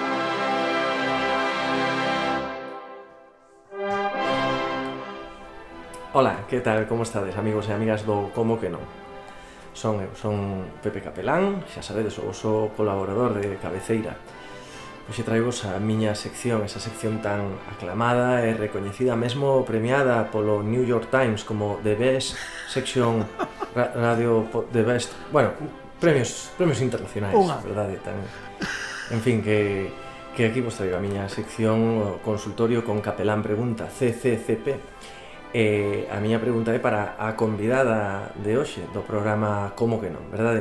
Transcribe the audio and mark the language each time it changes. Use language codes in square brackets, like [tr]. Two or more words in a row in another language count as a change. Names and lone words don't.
[gl] Ola, que tal, como estades, amigos e amigas do Como que non? Son Pepe Capelán, xa sabedes, o voso colaborador de cabeceira. Hoxe traigos a miña sección, esa sección tan aclamada e recoñecida, mesmo premiada polo New York Times como [en] The Best Section Radio, The Best, [gl] bueno, premios internacionais, verdade, tan... En fin, que aquí vos traigo a miña sección, o consultorio con Capelán Pregunta, CCCP. A miña pregunta é para a convidada de hoxe do programa Como que non, verdade?